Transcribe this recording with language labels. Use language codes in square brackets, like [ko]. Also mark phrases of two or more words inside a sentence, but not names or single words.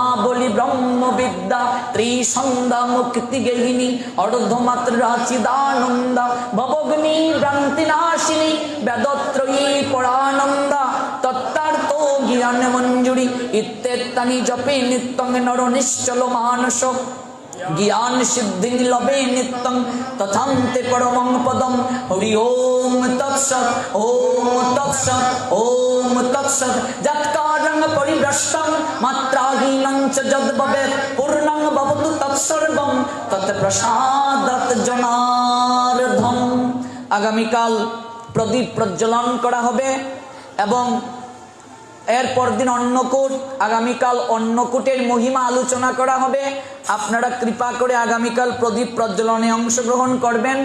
[sa] বলি ব্রহ্মবিদ্যা ত্রিসন্ধ্যা মুক্তি গেহিনী অর্ধমাত্রা চিদানন্দা ভবগ্নি ভ্রান্তি নাশিনী বেদত্রয়ী পরানন্দা তত্তার্থ জ্ঞান মঞ্জুরি ইত্যেতানি জপে নিত্যং নর নিশ্চল মানস জ্ঞান সিদ্ধি লবে নিত্যং তথান্তে পরমং পদম। হরি ওম তৎসৎ ওম তৎসৎ ওম তৎসৎ। যৎকারং পরিভ্রষ্টং মাত্রাহীনং চ যদ্ভবেৎ পূর্ণং ভবতু তৎসর্বং তৎপ্রসাদাৎ জনার্দন। [bn] আগামীকাল প্রদীপ প্রজ্বলন করা হবে এবং এরপর দিন অন্নকূট। আগামীকাল অন্নকূটের মহিমা আলোচনা করা হবে। আপনারা কৃপা করে আগামীকাল প্রদীপ প্রজ্বলনে অংশগ্রহণ করবেন।